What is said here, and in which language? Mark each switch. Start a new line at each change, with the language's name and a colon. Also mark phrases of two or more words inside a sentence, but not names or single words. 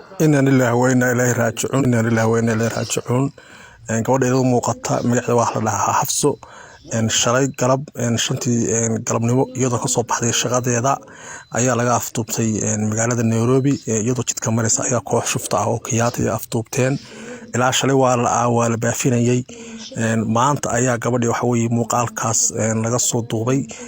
Arabic: إنا لله وإنا إليه راجعون. إنا لله وإنا إليه راجعون.
Somali: Een, gabadha iyadoo muuqata, magaceeda waa la dhahaa Xafso. Een, shalay galab, een, shantii, een, galabnimo iyadoo ka soo baxday shaqadeeda ayaa laga afduubtay, een, magaalada Nairobi, ee, iyadoo jidka maraysa ayaa koox shufta ah oo Kenyatta ay afduubteen. Ilaa shalay waa la, waa la baafinayay. Een, maanta ayaa gabadhii waxa weeye muuqaalkaas, een, laga soo duubay.